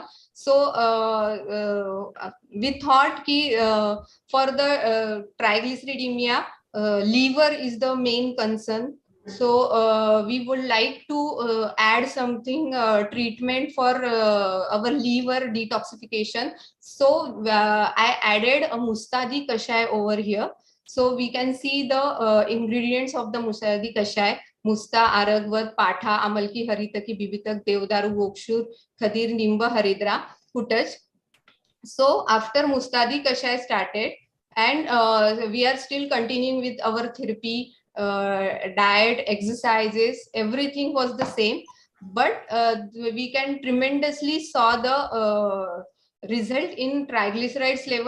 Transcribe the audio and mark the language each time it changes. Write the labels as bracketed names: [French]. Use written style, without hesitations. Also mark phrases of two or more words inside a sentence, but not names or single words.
[English] So we thought for the triglyceridemia, liver is the main concern. So we would like to add something treatment for our liver detoxification. So I added a Mustadi Kashai over here. So we can see the ingredients of the Mustadi Kashai: Musta, Aragvat, Patha, Amalki, Haritaki, Bibitak, Devdaru, Gokshur, Khadir, Nimba, Haridra, Hutaj. So after Mustadi Kashai started, and we are still continuing with our therapy, diet, exercises, everything was the same, but we can tremendously saw the result in triglycerides level.